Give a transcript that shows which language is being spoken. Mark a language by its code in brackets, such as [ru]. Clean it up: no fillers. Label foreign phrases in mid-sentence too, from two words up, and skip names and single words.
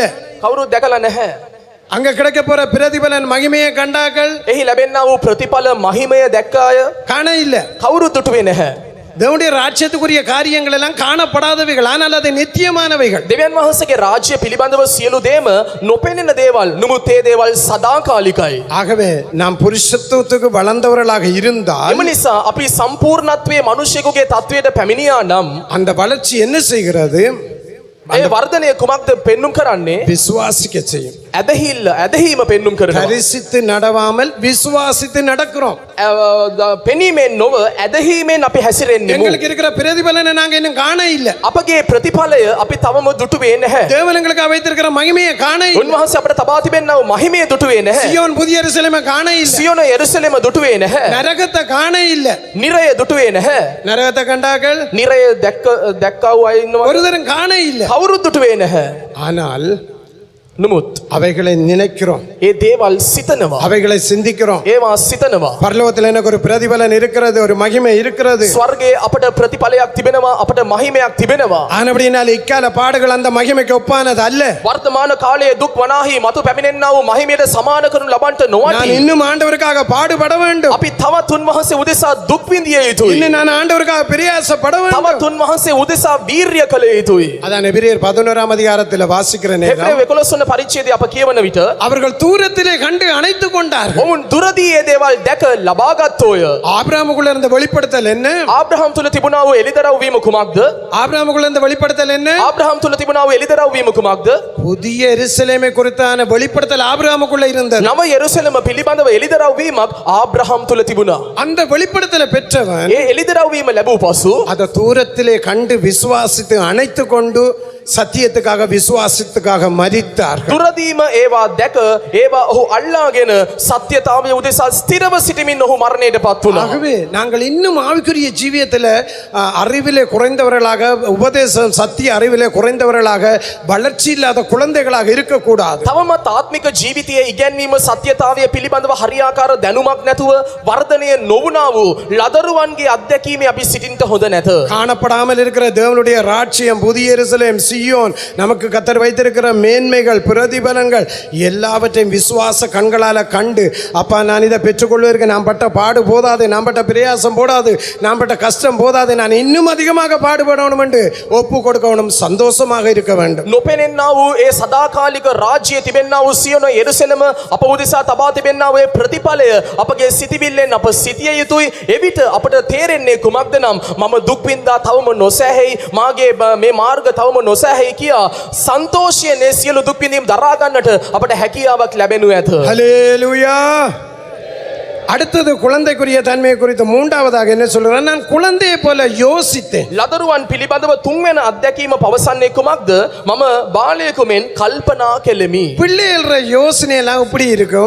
[si] කවුරුත් දැකලා නැහැ. [ta] அங்க கிடைக்க போற பிரதிபலன் மகிமையை கண்டார்கள், [si] එහි ලැබෙන්නා වූ ප්‍රතිඵල මහිමය දැක්කා අය [ta] காண இல்ல. [si] කවුරුත් දුටුවේ නැහැ. [ta] தேவனுடைய ராஜ்யத்துக்குரிய காரியங்கள் எல்லாம் காணப்படாதவைகள், ஆனால் அது நித்தியமானவைகள். [si] දෙවියන් වහන්සේගේ රාජ්‍ය පිළිබඳව සියලු දේම නොපෙනෙන දේවල්, නමුත් ඒ දේවල් සදාකාලිකයි. [ta] ஆகவே நாம் புருஷத்துவத்துக்கு வளர்ந்தவர்களாக இருந்தால் [si] එම නිසා අපි සම්පූර්ණත්වයේ මිනිසෙකුගේ තත්වයට පැමිණියා නම් [ta] அந்த வளர்ச்சி என்ன செய்கிறது? [si] ඒ වර්ධනය කුමක්ද පෙන්눔 කරන්නේ? [ta] விசுவாசிக்க செய்யும். [si] ඇදහිීම පෙන්눔 කරනවා. [ta] தரிசித்து நடவாமல் விசுவாசித்து நடக்கிறோம். [si] පෙනීමෙන් නොව ඇදහිීමෙන් අපි හැසිරෙන්නේ. [ta] எங்களுக்கு இருக்கிற பிரதிபலனை நாங்க இன்னும் காண இல்ல. [si] අපගේ ප්‍රතිඵලය අපි තවම දුටුවේ නැහැ. [ta] தேவன் எங்களுக்கு வைத்திருக்கிற மகிமையை காண இல்ல. [si] උන්වහන්සේ අපට තබා තිබෙනා වූ මහිමය දුටුවේ නැහැ. [ta] சியோன் புதிய எருசலேமை காண இல்ல. [si] සියොන යෙරුසලම දුටුවේ නැහැ. [ta] நரகத்தை காண இல்ல. [si] නිරය දුටුවේ නැහැ. [ta] நரகத்தை கண்டார்கள், [si] නිරය දැක්කා වූ අය ඉන්නවා. [ta] ஒருதரும் காண இல்ல. [si] කවුරුත් දුටුවේ නැහැ. [ta] ஆனால் [si] නමුත් [ta] அவைகளை நினைக்கிறோம், [si] ඒ දේවල් සිතනවා. [ta] அவைகளை சிந்திக்கிறோம். [si] ඒවා සිතනවා. [ta] பரலோகத்தில் எனக்கு ஒரு பிரதிபலன் இருக்கிறது, ஒரு மகிமை இருக்கிறது. [si] ස්වර්ගයේ අපට ප්‍රතිඵලයක් තිබෙනවා, අපට මහිමයක් තිබෙනවා. [ta] ஆனபடினால் இக்கால பாடுகள் அந்த மகிமைக்கு ஒப்பானது அல்ல. [si] වර්තමාන කාලයේ දුක් වනාහි මතු පැමිණෙන්නා වූ මහිමයට සමාන කරනු ලබන්නට [ta] நான் [si] නොවටි. [ta] இன்னும் ஆண்டவருக்காக பாடுபட வேண்டும். [si] අපි තවත් උන්වහන්සේ උදෙසා දුක් විඳිය යුතුයි. [ta] இன்னும் நான் ஆண்டவருக்காக பிரயாசப்பட வேண்டும். [si] තවත් උන්වහන්සේ උදෙසා වීරිය කළ යුතුයි. [ta] அதான் எபிரேயர் 11ஆம் அதிகாரத்தில் வாசிக்கிற நேரம் [si] එබ්‍රේය 11 වන පරිච්ඡේදය අප කියවන විට [ta] அவர்கள் தூரத்திலே கண்டு அணைத்துக் கொண்டார்கள். [si] ඔවුන් දුරදී ඒ දේවල් දැක ලබා ගත්තෝය. [ta] ஆபிரகாமுக்குள்ள இருந்த வெளிப்படுத்தல் என்ன? [si] ආබ්‍රහම් තුල තිබුණා වූ එළිදරව් වීම කුමක්ද? [ta] ஆபிரகாமுக்குள்ள இருந்த வெளிப்படுத்தல் என்ன? [si] ආබ්‍රහම් තුල තිබුණා වූ එළිදරව් වීම කුමක්ද? [ta] புதிய எருசலேமை குறித்தான வெளிப்படுத்தல் ஆபிரகாமுக்குள்ள இருந்தது. [si] නව යෙරුසලම පිළිබඳව එළිදරව් වීමක් ආබ්‍රහම් තුල තිබුණා. [ta] அந்த வெளிப்படுத்தலை பெற்றவன் [si] ඒ එළිදරව් වීම ලැබූ පසු [ta] அதை தூரத்திலே கண்டு விசுவாசித்து அணைத்துக் கொண்டு சத்தியத்துக்காக விசுவாசத்துக்காக மரித்தார். [si] දුරදීම ඒවා දැක ඒවා ඔහු අල්ලාගෙන සත්‍යතාවය උදෙසා ස්ථිරව සිටමින් ඔහු මරණයට පත් වුණා. [ta] ஆகவே நாங்கள் இன்னும் ஆவிக்குரிய ஜீவியத்தில் அறிவிலே குறைந்தவர்களாக, உபதேசம் சத்திய அறிவிலே குறைந்தவர்களாக, வளர்ச்சி இல்லாத குழந்தைகளாக இருக்கக்கூடாது. [si] තවමත් ආත්මික ජීවිතයේ ඉගැන්වීම සත්‍යතාවය පිළිබඳව හරියාකාර දැනුමක් නැතුව වර්ධනය නොවුණා වූ ලදරුවන්ගේ අත්දැකීම අපි සිටින්නට හොඳ නැත. [ta] காணப்படாமல் இருக்கிற தேவனுடைய ராஜ்யம், புதிய எருசலேம், சியோன், நமக்கு கத்தர் வைத்திருக்கிற மேன்மைகள், பிரதிபலங்கள் எல்லாவற்றையும் விசுவாச கண்களால கண்டு, அப்பா நான் இதை பெற்றுக்கொள்வதற்கு நான் பட்ட பாடு போதாது, நான் பட்ட பிரயாசம் போதாது, நான் பட்ட கஷ்டம் போதாது, நான் இன்னும் அதிகமாக பாடுபடணும் என்று ஒப்பு கொடுக்கணும், சந்தோஷமாக இருக்க வேண்டும். [si] නොපෙනෙන්නා වූ ඒ සදාකාලික රාජ්‍යය තිබෙන්නා වූ සියොන යෙරුසලම අප උදෙසා තබා තිබෙන්නා වූ ඒ ප්‍රතිඵලය අපගේ සිතිවිල්ලෙන් අප සිටිය යුතුයි. එවිට අපට තේරෙන්නේ කුමක්ද නම් මම දුක් විඳා තවම නොසැහැයි, මාගේ මේ මාර්ග තවම නොසැහැයි කියා සන්තෝෂයෙන් ඒ සියලු දුක් විඳීම් දරා ගන්නට අපට හැකියාවක් ලැබෙනු ඇත. [ta] ஹல்லேலூயா. அடுத்தது குழந்தைக்குரிய தன்மையை குறித்து மூன்றாவதாக என்ன சொல்றான்? நான் குழந்தையை போல யோசித்தேன். [si] ලදරුවන් පිළිබඳව තුන්වෙනි අත්දැකීම පවසන්නේ කුමක්ද? මම බාලයෙකු මෙන් කල්පනා කෙලෙමි. [ta] பிள்ளைகள யோசனை எல்லாம் இப்படி இருக்கும்.